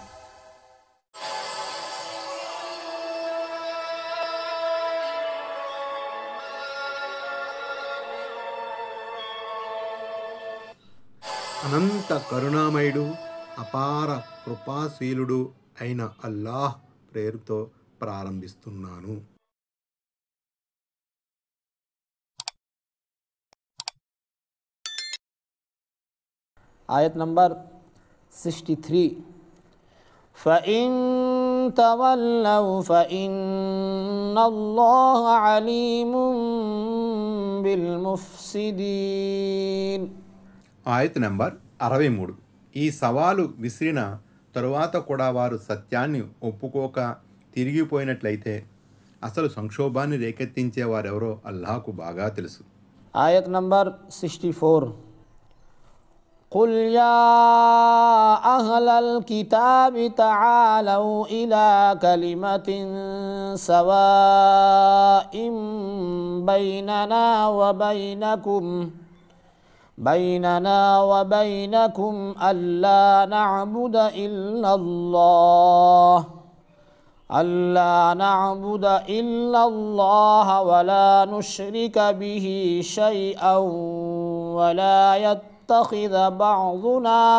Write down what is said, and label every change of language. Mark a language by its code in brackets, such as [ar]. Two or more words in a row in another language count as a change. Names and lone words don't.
[te] అనంత కరుణామయుడు, అపార కృపాశీలుడు అయిన అల్లాహ్ పేరుతో ప్రారంభిస్తున్నాను. ఆయత్ నంబర్ [ar] 63 فإن تولوا فإن الله عليم بالمفسدين. [te] ఆయత్ నంబర్ 63. ఈ సవాలు విసిరిన తరువాత కూడా వారు సత్యాన్ని ఒప్పుకోక తిరిగిపోయినట్లయితే అసలు సంక్షోభాన్ని రేకెత్తించే వారెవరో అల్లాహకు బాగా తెలుసు. ఆయత్ నంబర్ [ar] 64 قل يا أهل الكتاب تعالوا إلى كلمة سواء بيننا وبينكم ألا نعبد إلا الله ولا نشرك به شيئا ولا يتخذ بعضنا